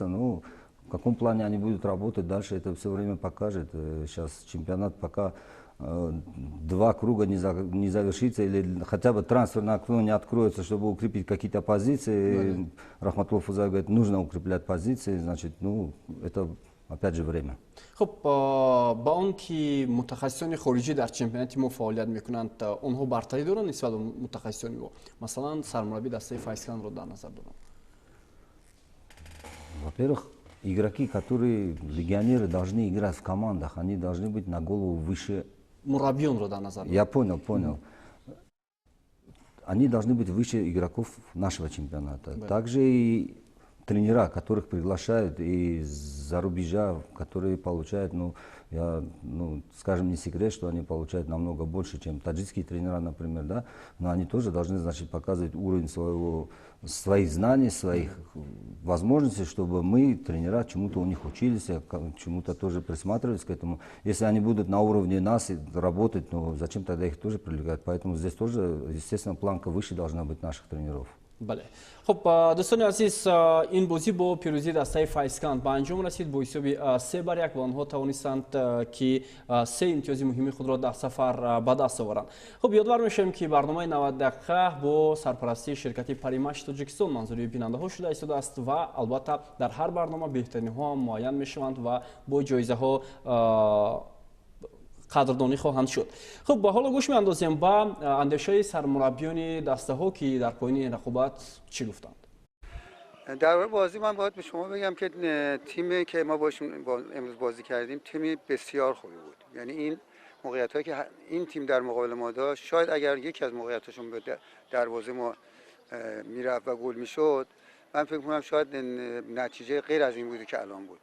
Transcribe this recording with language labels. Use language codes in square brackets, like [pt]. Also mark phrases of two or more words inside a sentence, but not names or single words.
[ru] Ну, в каком плане они будут работать дальше, это все время покажет. Сейчас чемпионат пока 2 круга не завершится, или хотя бы трансферное окно не откроется, чтобы укрепить какие-то позиции. Рахматуллов Фузайлов говорит, нужно укреплять позиции, значит, ну, это опять же время. [tg] Хуб, ба он ки мутахассисони хориҷӣ дар чемпионати мо фаъолият мекунанд, онҳо бартарӣ доранд нисбат ба мутахассисони мо? Масалан, сармураббии дастаи Файзкандро дар назар дорам. [ru] Во-первых, игроки, которые легионеры, должны играть в командах, они должны быть на голову выше. [tg] Мураббионро дар назар дорам. [ru] Я понял. Они должны быть выше игроков нашего чемпионата. Также и тренера, которых приглашают из-за рубежа, которые получают, скажем, не секрет, что они получают намного больше, чем таджикские тренера, например, да, но они тоже должны, значит, показывать уровень своих знаний, своих возможностей, чтобы мы, тренера, чему-то у них учились, чему-то тоже присматривались к этому. Если они будут на уровне нас работать, ну зачем тогда их тоже привлекать? Поэтому здесь тоже, естественно, планка выше должна быть наших тренеров. [tg] Бале. Хуб, дӯстони азиз, ин бозӣ бо пирӯзии дастаи Файзканд ба анҷом расид бо ҳисоби 3-1 ва онҳо тавонистанд ки 3 имтиёзи муҳими худро дар сафар ба даст оваранд. Хуб, ёдовар мешавем ки барномаи 90 дақиқа бо сарпарастии ширкати Паримаш Тоҷикистон манзури бинандаҳо шуда истодааст ва албатта дар ҳар барнома беҳтариниҳо ҳам муайян мешаванд ва бо ҷоизаҳо қадрдонӣ хоҳанд шуд. хуб бо ҳоло гӯш меандозем бо андешаи сармураббиёни дастаҳо ки дар поёни ин рақобат чӣ гуфтанд. [fa] در بازی من باید به شما بگم که تیمی که ما امروز بازی کردیم تیمی بسیار خوبی بود. یعنی این موقعیت‌هایی که این تیم در مقابل ما داشت، شاید اگر یکی از موقعیتاشون به دروازه ما میرفت و گل میشد، من فکر می‌کنم شاید نتیجه غیر از این بودی که الان بود.